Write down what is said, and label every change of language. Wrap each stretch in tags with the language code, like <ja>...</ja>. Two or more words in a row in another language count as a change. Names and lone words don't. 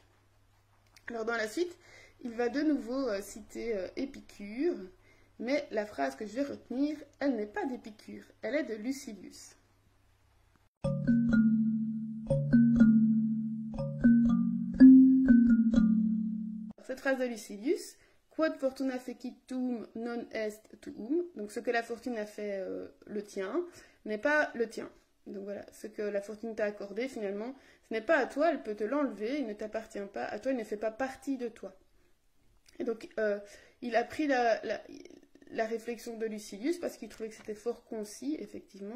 <fr>Alors dans la suite, il va de nouveau citer Épicure, mais la phrase que je vais retenir, elle n'est pas d'Épicure, elle est de Lucilius. Cette phrase de Lucilius,</fr> <la>quod fortuna fecit tuum non est tuum,</la> <fr>donc ce que la fortune a fait le tien, n'est pas le tien. Donc voilà, ce que la fortune t'a accordé finalement, ce n'est pas à toi, elle peut te l'enlever, il ne t'appartient pas, à toi, il ne fait pas partie de toi. Et donc, il a pris la réflexion de Lucilius parce qu'il trouvait que c'était fort concis, effectivement.</fr>